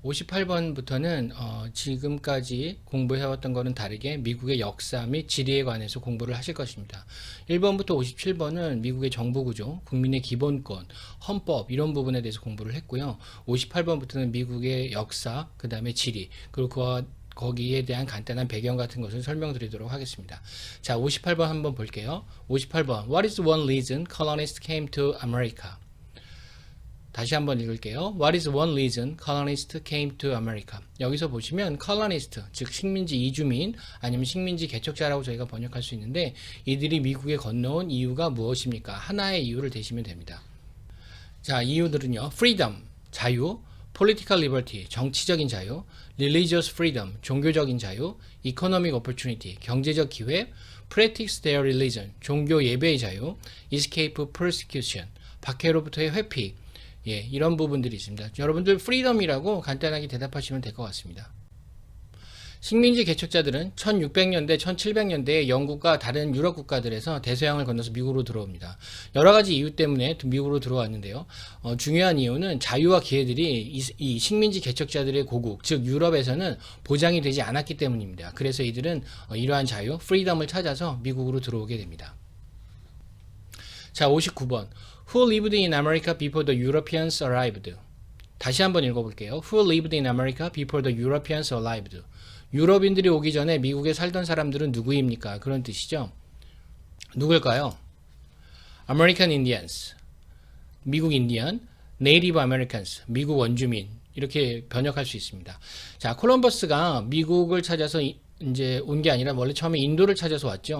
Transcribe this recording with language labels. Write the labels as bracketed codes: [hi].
[ko] 58번부터는 지금까지 공부해왔던 거는 다르게 미국의 역사 및 지리에 관해서 공부를 하실 것입니다. 1번부터 57번은 미국의 정부구조, 국민의 기본권, 헌법 이런 부분에 대해서 공부를 했고요. 58번부터는 미국의 역사, 그 다음에 지리, 그리고 거기에 대한 간단한 배경 같은 것을 설명드리도록 하겠습니다. 자, 58번 한번 볼게요. [en] 58번 What is one reason colonists came to America? [ko] 다시 한번 읽을게요. [en] What is one reason colonists came to America? [ko] 여기서 보시면 colonist, 즉 식민지 이주민 아니면 식민지 개척자라고 저희가 번역할 수 있는데 이들이 미국에 건너온 이유가 무엇입니까? 하나의 이유를 대시면 됩니다. 자, 이유들은요. freedom, 자유, [en] political liberty, [ko] 정치적인 자유, [en] religious freedom, [ko] 종교적인 자유, [en] economic opportunity, [ko] 경제적 기회, [en] practice their religion, [ko] 종교 예배의 자유, [en] escape persecution, [ko] 박해로부터의 회피, 이런 부분들이 있습니다. 여러분들 프리덤이라고 간단하게 대답하시면 될 것 같습니다. 식민지 개척자들은 1600년대, 1700년대에 영국과 다른 유럽 국가들에서 대서양을 건너서 미국으로 들어옵니다. 여러 가지 이유 때문에 미국으로 들어왔는데요. 중요한 이유는 자유와 기회들이 이 식민지 개척자들의 고국, 즉 유럽에서는 보장이 되지 않았기 때문입니다. 그래서 이들은 이러한 자유, 프리덤을 찾아서 미국으로 들어오게 됩니다. 자, 59번. [en] Who lived in America before the Europeans arrived? [ko] 다시 한번 읽어볼게요. [en] Who lived in America before the Europeans arrived? [ko] 유럽인들이 오기 전에 미국에 살던 사람들은 누구입니까? 그런 뜻이죠. 누굴까요? [en] American Indians, [ko] 미국 인디언, [en] Native Americans, [ko] 미국 원주민 이렇게 번역할 수 있습니다. 자, 콜럼버스가 미국을 찾아서 이제 온 게 아니라 원래 처음에 인도를 찾아서 왔죠.